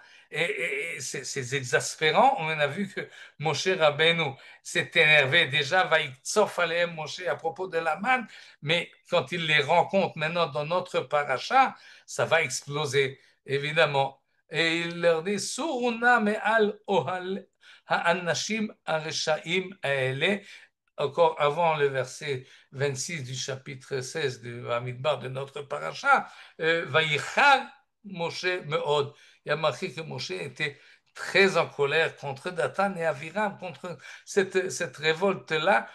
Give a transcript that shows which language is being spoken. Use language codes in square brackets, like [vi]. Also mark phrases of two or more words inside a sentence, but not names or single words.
[fr] Et c'est exaspérant. On a vu que Moshe Rabbeinu s'est énervé déjà, [he] ויקצף עליהם משה [fr] à propos de la manne, mais quand il les rencontre maintenant dans notre paracha, ça va exploser, évidemment. Et il leur dit, [he] סורו נא מעל אהלי האנשים הרשעים האלה, [fr] encore avant le verset 26 du chapitre 16 du Hamidbar de notre paracha, [he] ויחר משה מאד. [fr] Il y a marqué que Moshe était très en colère contre Datan et Aviram, contre cette révolte-là.